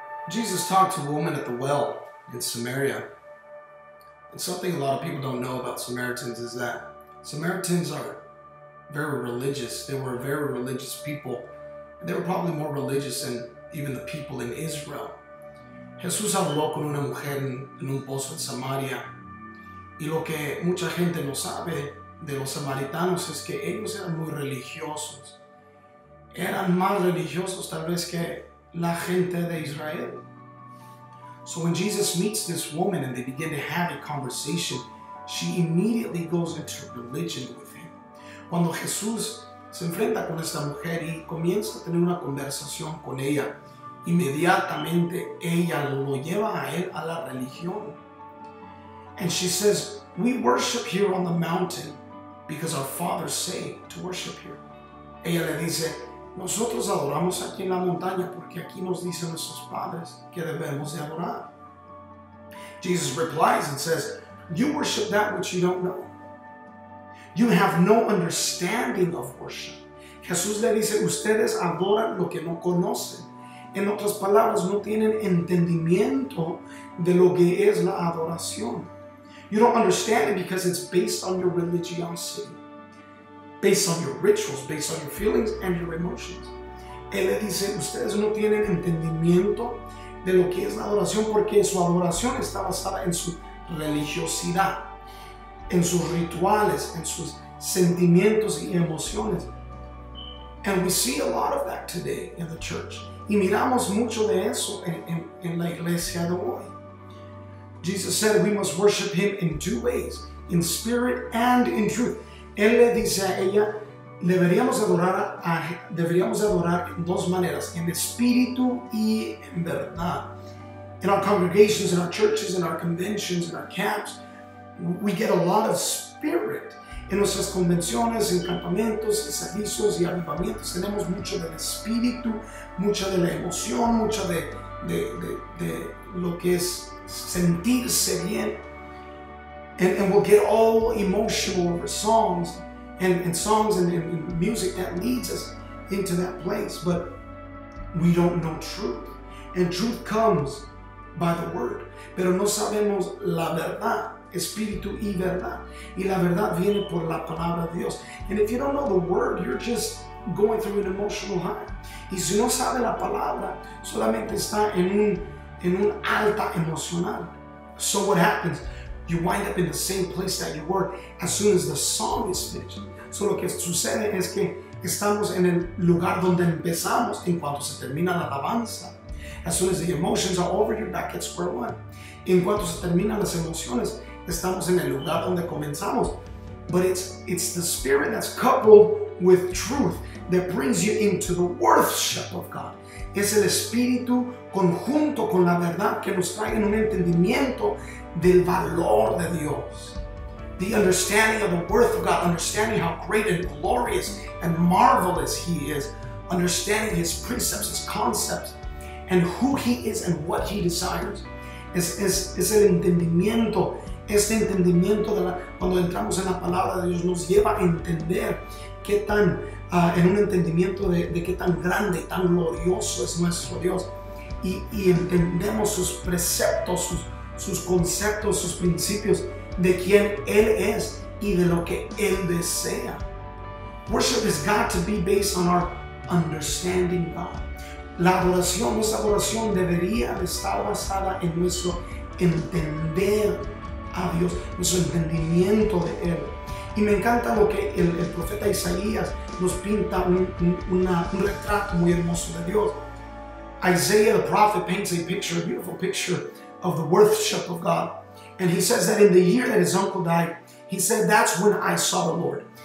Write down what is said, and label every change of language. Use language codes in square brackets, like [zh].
[en] Jesus talked to a woman at the well in Samaria. And something a lot of people don't know about Samaritans is that Samaritans are very religious. They were very religious people. They were probably more religious than even the people in Israel. [es] Jesús habló con una mujer en un pozo en Samaria. Y lo que mucha gente no sabe de los samaritanos es que ellos eran muy religiosos. Eran más religiosos tal vez que la gente de Israel. [en] So when Jesus meets this woman and they begin to have a conversation, she immediately goes into religion with him. [es] Cuando Jesús se enfrenta con esta mujer y comienza a tener una conversación con ella, inmediatamente ella lo lleva a él a la religión. [en] And she says, we worship here on the mountain because our fathers say to worship here. [es] Ella le dice, nosotros adoramos aquí en la montaña porque aquí nos dicen nuestros padres que debemos de adorar. [en] Jesus replies and says, you worship that which you don't know. You have no understanding of worship. [es] Jesús le dice, ustedes adoran lo que no conocen. En otras palabras, no tienen entendimiento de lo que es la adoración. [en] You don't understand it because it's based on your religiosity, based on your rituals, based on your feelings and your emotions. [es] Él le dice, ustedes no tienen entendimiento de lo que es la adoración porque su adoración está basada en su religiosidad, en sus rituales, en sus sentimientos y emociones. [en] And we see a lot of that today in the church. [es] Y miramos mucho de eso en la iglesia de hoy. [en] Jesus said we must worship him in two ways, in spirit and in truth. [es] Él le dice a ella, deberíamos adorar en dos maneras, en espíritu y en verdad. [en] In our congregations, in our churches, in our conventions, in our camps, we get a lot of spirit. [es] En nuestras convenciones, en campamentos, en servicios y avivamientos tenemos mucho del espíritu, mucha de la emoción, mucho de lo que es sentirse bien. [en] And we'll get all emotional over songs and songs and music that leads us into that place. But we don't know truth. And truth comes by the word. [es] Pero no sabemos la verdad. Espíritu y verdad. Y la verdad viene por la palabra de Dios. [en] And if you don't know the word, you're just going through an emotional high. [es] Y si no sabe la palabra, solamente está en un alta emocional. [en] So what happens? You wind up in the same place that you were as soon as the song is finished. [es] So lo que sucede es que estamos en el lugar donde empezamos en cuanto se termina la alabanza. [en] As soon as the emotions are over, you're back at square one. [es] En cuanto se terminan las emociones, estamos en el lugar donde comenzamos. [en] But it's the spirit that's coupled with truth that brings you into the worship of God. [es] Es el espíritu conjunto con la verdad que nos trae en un entendimiento del valor de Dios. [en] The understanding of the worth of God, understanding how great and glorious and marvelous He is, understanding His precepts, His concepts, and who He is and what He desires. [es] Es el entendimiento. Este entendimiento cuando entramos en la palabra de Dios nos lleva a entender qué tan, en un entendimiento de qué tan grande, tan glorioso es nuestro Dios. Y entendemos sus preceptos, sus conceptos, sus principios, de quién Él es y de lo que Él desea. [en] Worship has got to be based on our understanding God. [es] La adoración, nuestra adoración debería de estar basada en nuestro entender a Dios, nuestro entendimiento de Él. Y me encanta lo que el profeta Isaías nos pinta un retrato muy hermoso de Dios. [en] Isaiah the prophet paints a beautiful picture of the worship of God. And he says that in the year that his uncle died, he said, that's when I saw the Lord.